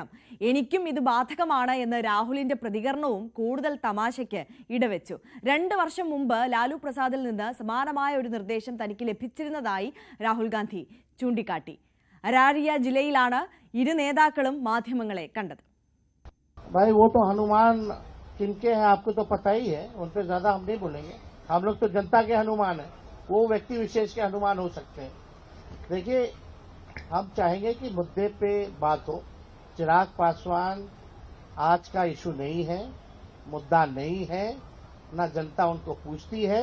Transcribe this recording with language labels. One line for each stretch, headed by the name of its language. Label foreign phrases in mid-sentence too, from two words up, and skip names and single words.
Malayalam: എനിക്കും ഇത് ബാധകമാണ് എന്ന് രാഹുലിന്റെ പ്രതികരണവും കൂടുതൽ തമാശയ്ക്ക് ഇടവെച്ചു. 2 വർഷം മുമ്പ് ലാലു പ്രസാദിൽ നിന്ന് സമാനമായ ഒരു നിർദ്ദേശം തനിക്ക് ലഭിച്ചിരുന്നതായി രാഹുൽ ഗാന്ധി ചൂണ്ടിക്കാട്ടി. അരാരിയ ജില്ലയിലാണ് ഇരു നേതാക്കളും മാധ്യമങ്ങളെ കണ്ടത്.
Hindi: भाई वो तो हनुमान किनके हैं आपको तो पता ही है, उन पर ज्यादा हम नहीं बोलेंगे. हम लोग तो जनता के हनुमान हैं, वो व्यक्ति विशेष के हनुमान हो सकते हैं. देखिए, हम चाहेंगे कि मुद्दे पे बात हो. चिराग पासवान आज का इशू नहीं है, मुद्दा नहीं है, ना जनता उनको पूछती है.